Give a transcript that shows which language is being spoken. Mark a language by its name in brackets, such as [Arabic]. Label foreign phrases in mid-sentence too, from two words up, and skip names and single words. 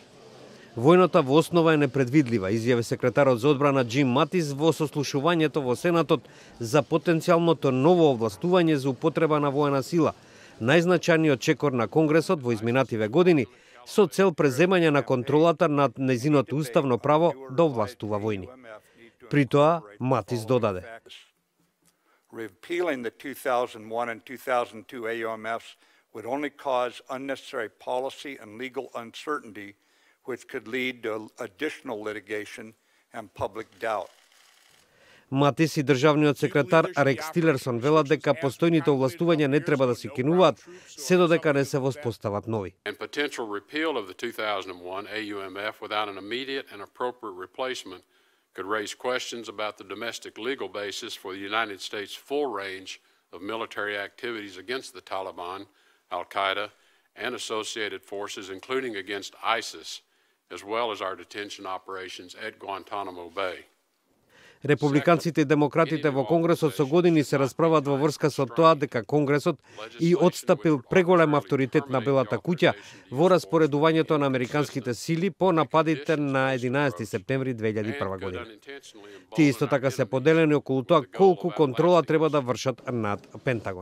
[Macedonian] Војната во основа е непредвидлива, изјави секретарот за одбрана Џим Матис во сослушувањето во Сенатот за потенцијалното ново овластување за употреба на воена сила, најзначајниот чекор на Конгресот во изминативе години, со цел преземање на контролата над нејзиното уставно право да овластува војни. При тоа, Матис додаде: [English] Repealing the 2001 and 2002 AUMFs would only cause unnecessary policy and legal uncertainty, which could lead to additional litigation and public doubt. [Macedonian] Матис и државниот секретар Рекс Тилерсон велат дека постојните овластувања не треба да се кинуваат, се додека не се воспостават нови. [English] And potential repeal of the 2001 AUMF without an immediate and appropriate replacement could raise questions about the domestic legal basis for the United States' full range of military activities against the Taliban, Al-Qaeda, and associated forces, including against ISIS, as well as our detention operations at Guantanamo Bay. [Macedonian] Републиканците и демократите во Конгресот со години се расправат во врска со тоа дека Конгресот и отстапил преголем авторитет на Белата куќа во распоредувањето на американските сили по нападите на 11 септември 2001 година. Тие исто така се поделени околу тоа колку контрола треба да вршат над Пентагон.